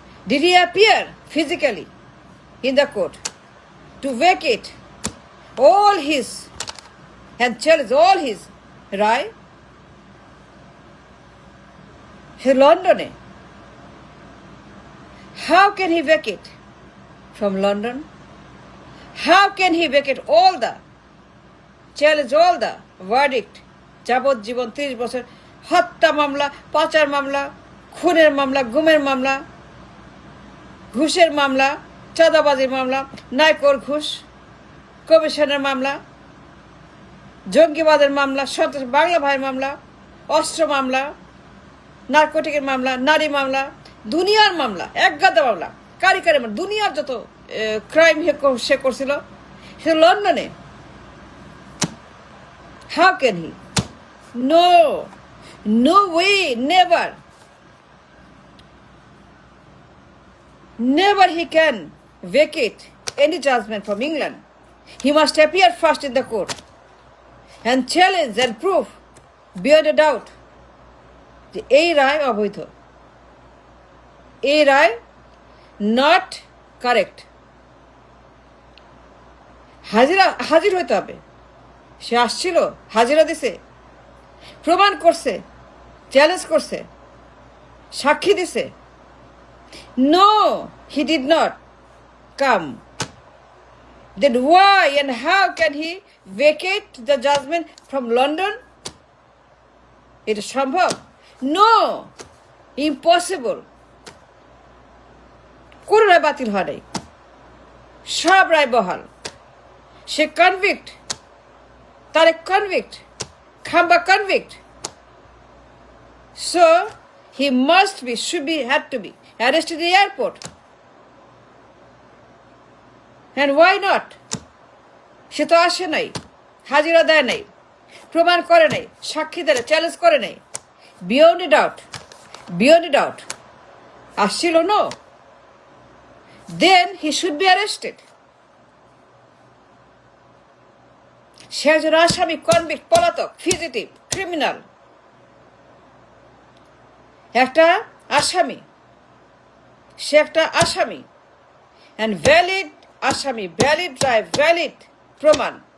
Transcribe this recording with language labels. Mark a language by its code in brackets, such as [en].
[en] Did he appear physically in the court to vacate all his and challenge all his রায়? He London. How can he vacate from London? How can he vacate all the challenge all the verdict? [bn] যাবজ্জীবন, 30 বছর, হত্যা মামলা, পাচার মামলা, খুনের মামলা, গুমের মামলা, ঘুষের মামলা, চাঁদাবাজির মামলা, নায়কর ঘুষ, কমিশনের মামলা, জঙ্গিবাদের মামলা, সন্ত্রাস, বাংলা ভাইয়ের মামলা, অস্ত্র মামলা, নার্কোটিকের মামলা, নারী মামলা, দুনিয়ার মামলা, একগাদা মামলা, কারি মামলা, দুনিয়ার যত ক্রাইম সে করছিল, সে লন্ডনে। [en] How can he? No, no way, never. Never he can vacate any judgment from England. He must appear first in the court and challenge and prove beyond a doubt [bn] যে এই রায় অবৈধ, এই রায় নট কারেক্ট। হাজির হইতে হবে। সে আসছিল, হাজিরা দিছে, প্রমাণ করছে, চ্যালেঞ্জ করছে, সাক্ষী দিছে। [en] No, he did not come. Then why and how can he vacate the judgment from London? [bn] এটা সম্ভব? [en] No, impossible. [bn] কোন রায় বাতিল হয় নাই, সব রায় বহাল। সে কনভিক্ট, তারেক কনভিক্ট, খাম্বা convict. [en] So he must be, had to be arrested in the airport. And why not? [bn] সে তো আসে নাই, হাজিরা দেয় নাই, প্রমাণ করে নাই, সাক্ষী দেয়, চ্যালেঞ্জ করে নাই। [en] beyond a doubt, beyond a doubt [bn] আসছিল। [en] No, then he should be arrested. [bn] সে একজন আসামি, কনভিক্ট, পলাতক, ফিজিটিভ, ক্রিমিনাল, একটা আসামি, সে একটা আসামি, অ্যান্ড ভ্যালিড আসামি, ভ্যালিড রায়, ভ্যালিড প্রমাণ।